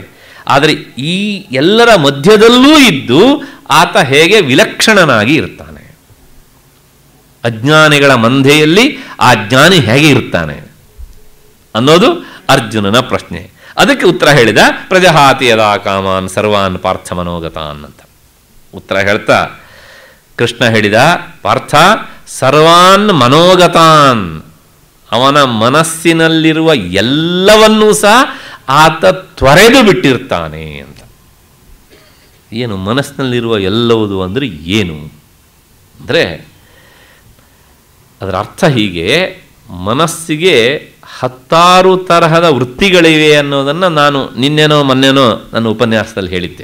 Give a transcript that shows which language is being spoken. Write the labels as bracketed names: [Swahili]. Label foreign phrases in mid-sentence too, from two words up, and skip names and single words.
[Kannada] ಆದರೆ ಈ ಎಲ್ಲರ ಮಧ್ಯದಲ್ಲೂ ಇದ್ದು ಆತ ಹೇಗೆ ವಿಲಕ್ಷಣನಾಗಿ ಇರ್ತಾನೆ, ಅಜ್ಞಾನಿಗಳ ಮಂಧೆಯಲ್ಲಿ ಆ ಜ್ಞಾನಿ ಹೇಗೆ ಇರ್ತಾನೆ ಅನ್ನೋದು ಅರ್ಜುನನ ಪ್ರಶ್ನೆ. ಅದಕ್ಕೆ ಉತ್ತರ ಹೇಳಿದ, [Sanskrit] ಪ್ರಜಹಾತಿ ಯದಾ ಕಾಮಾನ್ ಸರ್ವಾನ್ ಪಾರ್ಥ ಮನೋಗತಾನ್ [Kannada] ಅಂತ ಉತ್ತರ ಹೇಳ್ತಾ ಕೃಷ್ಣ ಹೇಳಿದ, ಪಾರ್ಥ, [Sanskrit] ಸರ್ವಾನ್ ಮನೋಗತಾನ್, [Kannada] ಅವನ ಮನಸ್ಸಿನಲ್ಲಿರುವ ಎಲ್ಲವನ್ನೂ ಸಹ ಆತ ತೊರೆದು ಬಿಟ್ಟಿರ್ತಾನೆ ಅಂತ. ಏನು ಮನಸ್ಸಿನಲ್ಲಿರುವ ಎಲ್ಲವುದು ಅಂದರೆ ಏನು ಅಂದರೆ, ಅದರ ಅರ್ಥ ಹೀಗೆ, ಮನಸ್ಸಿಗೆ 10 ತರಹದ ವೃತ್ತಿಗಳಿವೆ ಅನ್ನೋದನ್ನು ನಾನು ನಿನ್ನೆನೋ ಮೊನ್ನೆನೋ ನನ್ನ ಉಪನ್ಯಾಸದಲ್ಲಿ ಹೇಳಿದ್ದೆ.